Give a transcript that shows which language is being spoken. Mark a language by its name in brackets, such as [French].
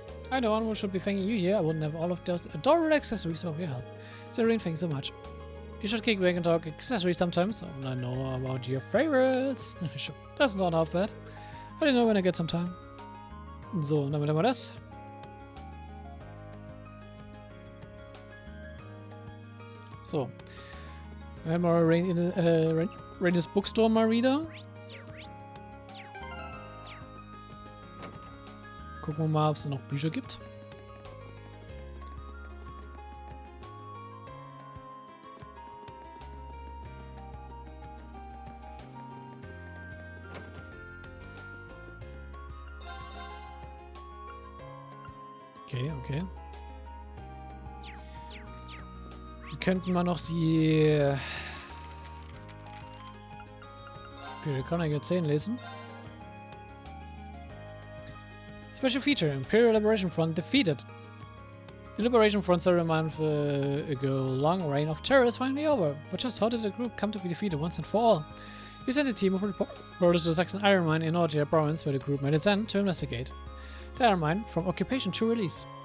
[English] I know one who should be thanking you here. I wouldn't have all of those adorable accessories without your help. Serene, thanks so much. You should kick back and talk accessories sometimes. I know about your favorites. Sure. Doesn't sound half bad. I don't know when I get some time. [German] So, und damit haben wir das. So. Wir haben mal Rain's Bookstore mal wieder. Gucken wir mal, ob es da noch Bücher gibt. Okay, okay. Wir könnten mal noch die... Okay, wir können ja 10 lesen. [English] Special feature, Imperial Liberation Front defeated. The Liberation Front several months ago long reign of terror is finally over. But just how did the group come to be defeated once and for all? You sent a team of reporters to the Saxon Iron Mine in Orgia province where the group made its end to investigate the Iron Mine from occupation to release.